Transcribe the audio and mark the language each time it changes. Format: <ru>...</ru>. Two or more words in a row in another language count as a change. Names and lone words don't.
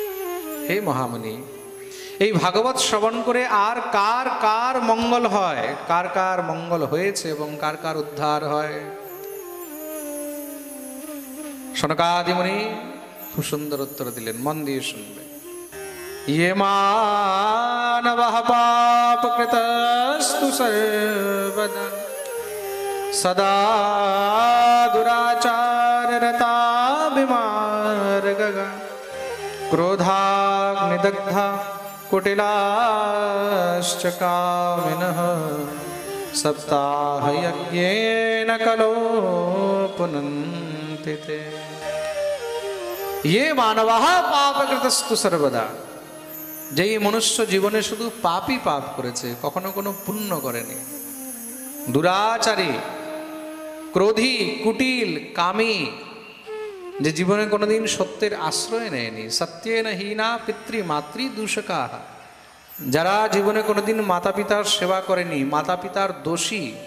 <bn>হে মহামুনি, এই ভাগবত শ্রবণ করে আর কার কার মঙ্গল হয়, কার কার মঙ্গল হয়েছে এবং কার কার উদ্ধার হয়। সনকাদি মুনি খুব সুন্দর উত্তর দিলেন, মন দিয়ে শুনবে।</bn> <sa>ये मानवः पापकृतस्तु सर्वदा सदा दुराचाररता विमार्गगा क्रोधाग्निदग्धा कुटिलाश्च कामिनः सप्ताहयज्ञेन कलो पुनन्ति ते। ये मानवः पापकृतस्तु सर्वदा,</sa> <bn>যেই মনুষ্য জীবনে শুধু পাপই পাপ করেছে, কখনো কোনো পুণ্য করেনি, দুরাচারী, ক্রোধী, কুটিল, কামী, যে জীবনে কোনোদিন সত্যের আশ্রয় নেয়নি,</bn> <sa>সত্যেন হীনা পিতৃ মাতৃ দূষকা,</sa> <bn>যারা জীবনে কোনোদিন মাতা পিতার সেবা করেনি, মাতা পিতার দোষী,</bn>